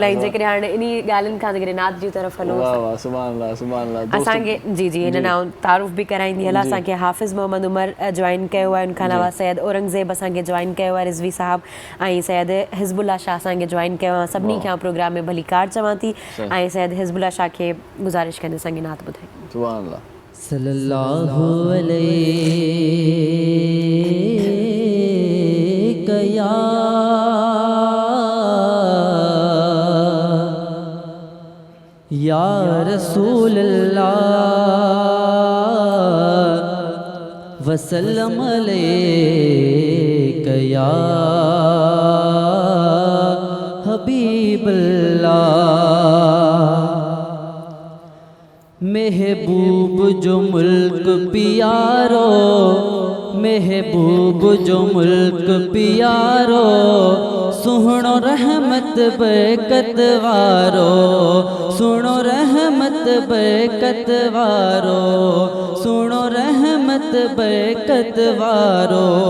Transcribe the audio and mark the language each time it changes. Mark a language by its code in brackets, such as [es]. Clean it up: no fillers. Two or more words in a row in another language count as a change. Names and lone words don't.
[sd] ऐं जेकॾहिं हाणे इन ॻाल्हियुनि खां जेकॾहिं नात जी तरफ़ हलो, असांखे जी जी हिन नाम तारुफ़ बि कराईंदी हला, असांखे हाफ़िज़ मोहम्मद उमर जॉइन कयो आहे, उनखां अलावा सैयद औरंगज़ेब असांखे जॉइन कयो आहे, रिज़वी साहब ऐं सैयद हिज़बुल्ला शाह असांखे जॉइन कयो आहे। सभिनी खे प्रोग्राम में भली कार चवां थी ऐं सैयद हिज़बुल्ला शाह खे गुज़ारिश कंदी असांखे नात ॿुधाई। [ar] سبحان الله. صلى الله عليه يا رسول الله وسلم عليك يا حبيب الله. [sd] महबूब जो मुल्क पियारो, महबूब जो मुल्क पियारो, सुहणो रहमत बरकत वारो, सुनो रहमत बरकत वारो, सुनो रहमत बरकत वारो।